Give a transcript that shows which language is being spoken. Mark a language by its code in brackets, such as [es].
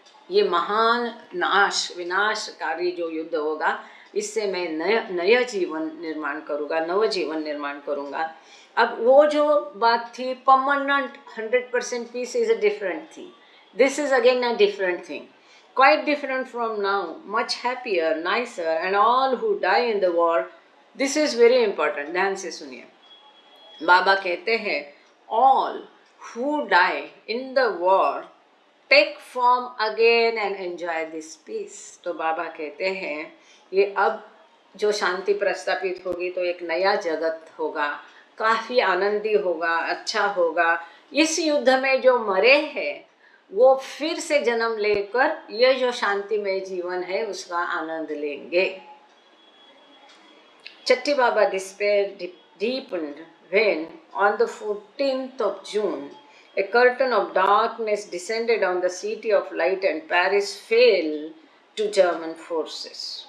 [hi] ये महान विनाशकारी जो युद्ध होगा, इससे मैं नया जीवन निर्माण करूँगा, नव जीवन निर्माण करूँगा। अब वो जो बात थी [en] Permanent 100% peace is a different thing, this is again a different thing, quite different from now, much happier, nicer, and all who die in the war. This is very important, [hi] ध्यान से सुनिए। बाबा कहते हैं [en] all who die in the war take form again and enjoy this peace. [hi] तो बाबा कहते हैं ये अब जो शांति प्रस्थापित होगी तो एक नया जगत होगा, काफ़ी आनंदी होगा, अच्छा होगा। इस युद्ध में जो मरे हैं वो फिर से जन्म लेकर ये जो शांतिमय जीवन है उसका आनंद लेंगे। [en] Chatti Baba despair deepened when on the 14th of June a curtain of darkness descended on the city of light and Paris fell to German forces.